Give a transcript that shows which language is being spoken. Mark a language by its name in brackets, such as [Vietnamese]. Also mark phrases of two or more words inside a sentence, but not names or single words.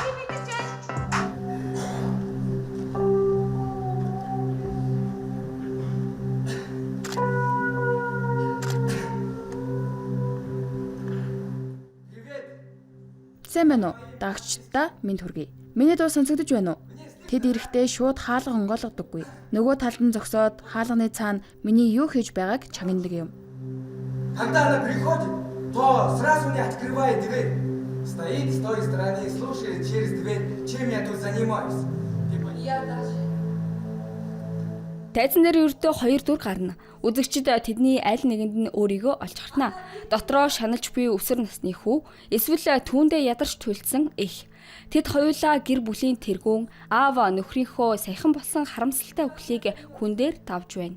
[Mongolian] Сайн байна уу? Дагчдаа минь хүргэе. Миний дуу сонсогдож байна уу? Тэд ирэхдээ шууд хаалга онгойлгодоггүй. Нөгөө талд нь зогсоод хаалганы цаана миний юу хийж байгааг чагнадаг юм. [Russian] Когда она приходит, то сразу не открывает дверь. Стоит с той стороны и слушает через дверь, чем я тут занимаюсь. Я даже. [Mongolian] Тайзан дээр ердөө 2 дүр гарна. Үзэгчид тэдний аль нэгэнд нь өөрийгөө олж харна. Дотроо шаналж буй өсвөр насны хүү, эсвэл түүндээ ядарч туйлдсан эх. Тэд хоёулаа гэр бүлийн тэргүүн аав нөхрийнхөө саяхан болсон харамсалтай үхлийг хүн дээр давж байна.